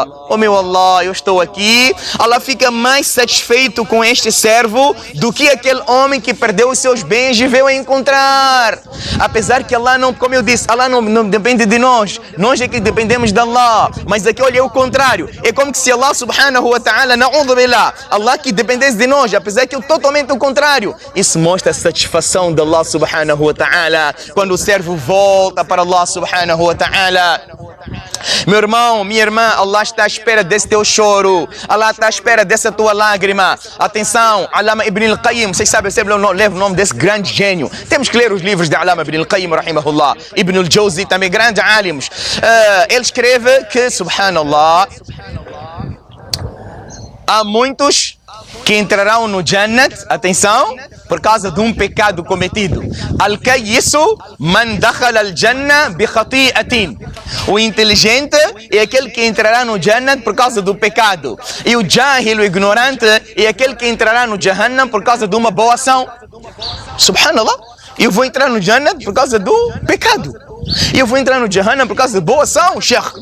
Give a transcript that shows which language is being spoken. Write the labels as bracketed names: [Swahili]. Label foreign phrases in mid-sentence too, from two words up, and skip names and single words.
[Portuguese] Oh meu Allah, eu estou aqui. Allah fica mais satisfeito com este servo do que aquele homem que perdeu os seus bens e veio a encontrar. Apesar que Allah não, como eu disse, Allah não depende de nós. Nós é que dependemos de Allah. Mas aqui, olha, é o contrário. É como que se Allah [Arabic] سبحانه وتعالى, نعوذ بالله, [Portuguese] Allah que dependesse de nós, apesar que é totalmente o contrário. Isso mostra a satisfação de Allah [Arabic] سبحانه وتعالى [Portuguese] quando o servo volta para Allah [Arabic] سبحانه وتعالى. [Portuguese] Meu irmão, minha irmã, Allah está à espera desse teu choro. Allah está à espera dessa tua lágrima. Atenção, Allama Ibn al-Qayyim, vocês sabem, eu sempre levo o nome desse grande gênio. Temos que ler os livros de Allama Ibn al-Qayyim, rahimahullah. Ibn al-Jawzi, também grande alimos. Ele escreve que, subhanallah, há muitos que entrarão no Jannat, atenção, por causa de um pecado cometido. [Arabic] الكيس من دخل الجنة بخطيئة. [Portuguese] O inteligente é aquele que entrará no Jannat por causa do pecado. E o Jahil, o ignorante, é aquele que entrará no Jahannam por causa de uma boa ação. Subhanallah. Eu vou entrar no Jannat por causa do pecado. E eu vou entrar no Jahannam por causa de boa ação, Sheikh.